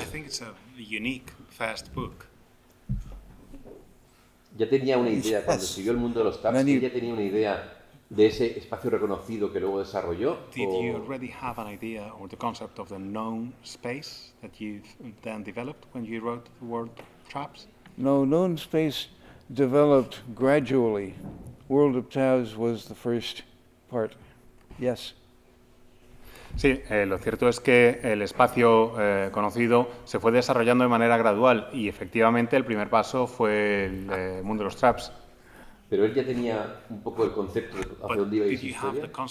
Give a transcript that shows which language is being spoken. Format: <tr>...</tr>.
<en>I think it's a unique first book.</en> <es>Ya tenía una idea, cuando escribió El mundo de los Traps, ya tenía una idea de ese espacio reconocido que luego desarrolló.</es> <en>Did you already have an idea or the concept of the known space that you then developed when you wrote the World Traps? No, known space developed gradually. World of Tabs was the first part. Yes.</en> <es>Sí, lo cierto es que el espacio conocido se fue desarrollando de manera gradual y efectivamente el primer paso fue el mundo de los traps. Pero él ya tenía un poco el concepto de hacia dónde iba a ir su historia.</es>